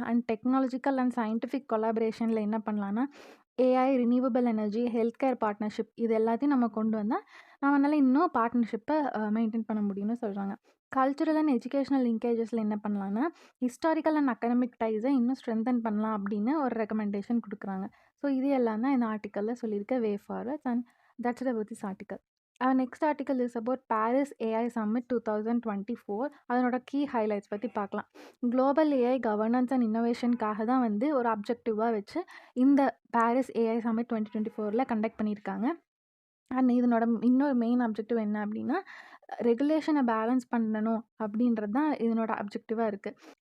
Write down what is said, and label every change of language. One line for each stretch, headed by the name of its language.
Tamil: And technological and scientific கொலாபரேஷனில் என்ன பண்ணலான்னா AI, renewable energy, health care partnership இது எல்லாத்தையும் நம்ம கொண்டு வந்தால் நம்மளால் இன்னும் பார்ட்னர்ஷிப்பை மெயின்டைன் பண்ண முடியும்னு சொல்கிறாங்க. கல்ச்சுரல் அண்ட் எஜுகேஷனல் லிங்கேஜஸில் என்ன பண்ணலான்னா ஹிஸ்டாரிக்கல் அண்ட் அகடமிக் டைஸை இன்னும் ஸ்ட்ரென்தன் பண்ணலாம் அப்படின்னு ஒரு ரெக்கமெண்டேஷன் கொடுக்குறாங்க. ஸோ இது எல்லாம் தான் இந்த ஆர்டிக்கலில் சொல்லியிருக்க வே forwards.
English: And that's about this article. Our next article is about Paris AI Summit 2024.
Tamil: அதனோட கீ ஹைலைட்ஸ் பற்றி பார்க்கலாம். குளோபல் ஏஐ கவர்னன்ஸ் அண்ட் இன்னோவேஷனுக்காக தான் வந்து ஒரு அப்ஜெக்டிவாக வச்சு இந்த பாரிஸ் ஏஐ சம்மிட் 2024 கண்டக்ட் பண்ணியிருக்காங்க. அண்ட் இதனோட இன்னொரு மெயின் அப்ஜெக்டிவ் என்ன அப்படின்னா, ரெகுலேஷனை பேலன்ஸ் பண்ணணும் அப்படின்றது தான் இதனோட அப்ஜெக்டிவாக இருக்குது.